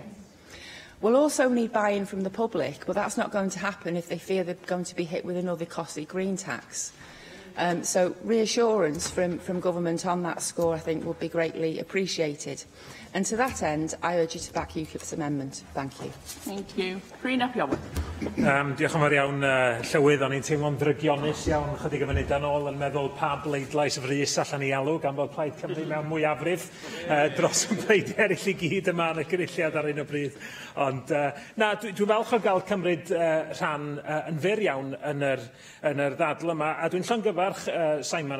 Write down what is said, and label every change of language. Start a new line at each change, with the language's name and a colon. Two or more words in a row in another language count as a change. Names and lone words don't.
English: We'll also need buy-in from the public, but that's not going to happen if they fear they're going to be hit with another costly green tax. So reassurance from government on that score, I think, would be greatly appreciated. And to that end, I urge you to back UKIP's amendment. Thank you. Thank you. Rhyn ap Iwan.
Welsh: Diolch yn fawr iawn, Llywydd. O'n i'n teimlo'n drygionus iawn chydig o funudau nôl yn meddwl pa bleidlais frys allan i alw gan bod Plaid Cymru mewn mwyafrif dros y bleidiau eraill i gyd yma yn y gynulliad ar un o bryd. Ond dwi'n falch o gael cymryd rhan yn fyr iawn yn yr ddadl yma, a dwi'n llongyfarch Simon